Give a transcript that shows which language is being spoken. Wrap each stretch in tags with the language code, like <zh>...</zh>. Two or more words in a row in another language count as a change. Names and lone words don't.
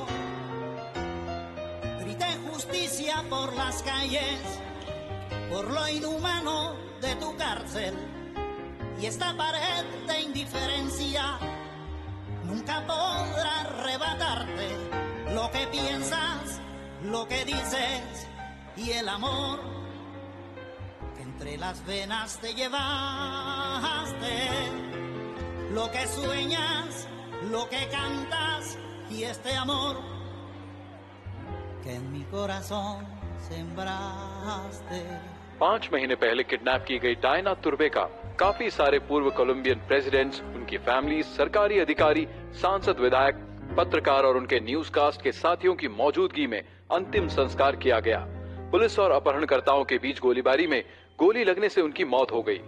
<es>Grité justicia por las calles, por lo inhumano de tu cárcel, y esta pared de indiferencia nunca podrá arrebatarte lo que piensas, lo que dices y el amor entre las venas te llevaste. Lo que sueñas, lo que cantas y este amor que en mi corazón sembraste.</es> <hi>5 महीने पहले किडनैप की गई डायना तुर्वे का काफी सारे पूर्व</hi> <en>Colombian presidents,</en> <hi>उनकी फैमिली, सरकारी अधिकारी, सांसद, विधायक, पत्रकार और उनके न्यूज़कास्ट के साथियों की मौजूदगी में अंतिम संस्कार किया गया। पुलिस और अपहरणकर्ताओं के बीच गोलीबारी में गोली लगने से उनकी मौत हो गई।</hi>